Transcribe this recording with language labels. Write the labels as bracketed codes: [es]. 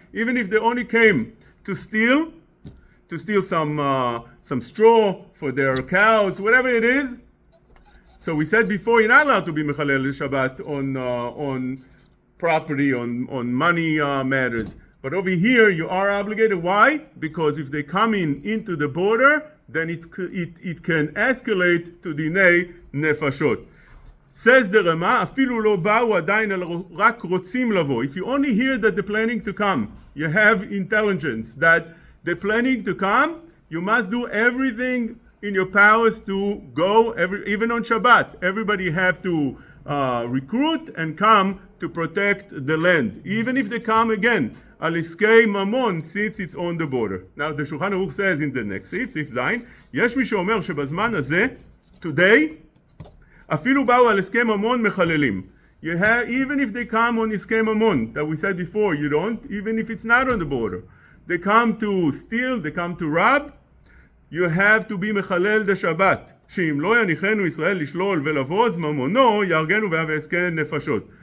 [en] Even if they only came to steal some straw for their cows, whatever it is, So we said before, you're not allowed to be Mechalel Shabbat on property, on money matters. But over here, you are obligated. Why? Because if they come into the border, then it can escalate to דיני נפשות. Says the Rama, [he] אפילו לא באו עדיין, אלא רק רוצים לבוא. [en] If you only hear that they're planning to come, you have intelligence that they're planning to come, you must do everything in your powers to go, even on Shabbat. Everybody have to recruit and come to protect the land. Even if they come again, [he] על עסקי ממון, [en] since it's on the border. Now the Shulchan Aruch says in the next [he] סעיף זין, יש מי שאומר שבזמן הזה, [en] today, [he] אפילו באו על עסקי ממון מחללים. [en] Even if they come on עסקי ממון, that we said before, you don't, even if it's not on the border. They come to steal, they come to rob, you have to be מחלל the Shabbat. [he] שאם לא יניחנו ישראל לשלול ולבוז ממונו, יהרגנו והווה עסקי נפשות.